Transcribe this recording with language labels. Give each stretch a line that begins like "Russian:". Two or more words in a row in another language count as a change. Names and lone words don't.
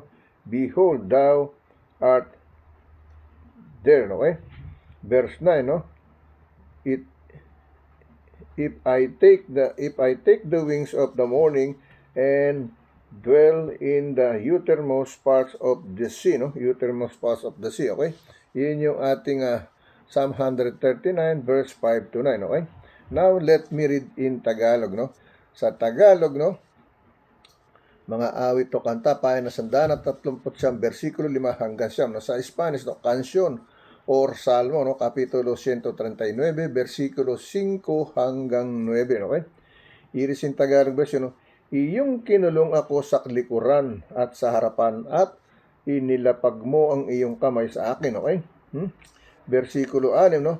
English: Behold, thou art there, no? Okay? Verse 9, no? If I take the wings of the morning and dwell in the uttermost parts of the sea, no? Uttermost parts of the sea, okay?
Filipino: Yun yung ating
English: Psalm 139 verse 5 to 9,
Filipino: okay?
English: Now, let me read in Tagalog, no?
Filipino: Sa Tagalog, no? Mga awit o kanta, pahina 139, versikulo 5 hanggang 9, no? Sa Spanish, no? Canción or Salmo, no? Kapitulo 139, versikulo 5 hanggang 9, okay?
English: Iris in Tagalog version,
Filipino: no? Iyong kinulong ako sa likuran at sa harapan, at inilapag mo ang iyong kamay sa akin, okay? Versikulo 6, no?